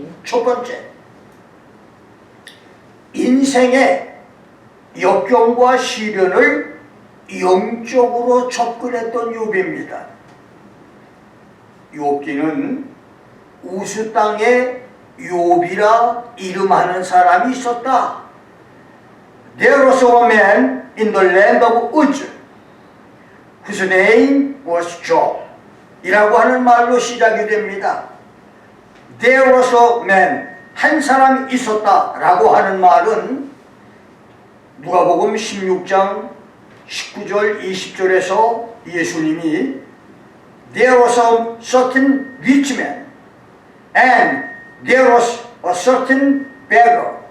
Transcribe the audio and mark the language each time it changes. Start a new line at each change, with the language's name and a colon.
Korean: 첫 번째, 인생의 역경과 시련을 영적으로 접근했던 욥입니다. 욥기는 우스 땅에 욥이라 이름하는 사람이 있었다.
English: There was a man in the land of Uz whose name was Job
Korean: 이라고 하는 말로 시작이 됩니다.
English: There was a man,
Korean: 한 사람이 있었다 라고 하는 말은 누가복음 16장 19절 20절에서 예수님이
English: There was a certain rich man and there was a certain beggar,